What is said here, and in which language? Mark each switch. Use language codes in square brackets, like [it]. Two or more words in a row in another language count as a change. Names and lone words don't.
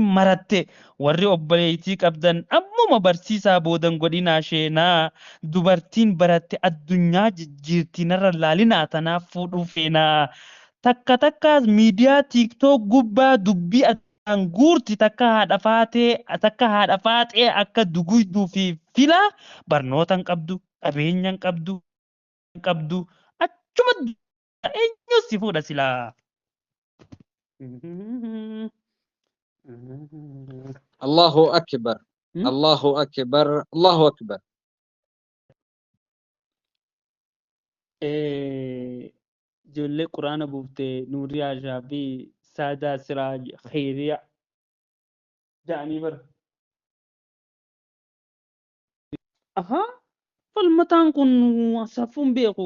[om] maratte warri obboleettii qabdan ammuma barsiisaa boodan godhinaa sheenaa dubartiin baratte addunyaa jijjiirtii narra laalinaa tanaaf fuudhuu feenaa takka takkaas miidiyaa tiiktook gubbaa dubbii guurti takka haadha faatee akka duguyduu fi filaa barnootan qabdu qabeenyan qabdu achuma eenyu si fuudha silaa. [ar] الله أكبر الله أكبر الله أكبر. [om] Ijoollee quraana buuftee Nuuriyaa Shaabii Saadaa Siraaj Khayriyaa jedhanii bara. Ahaa falmataan kun safuun beeku.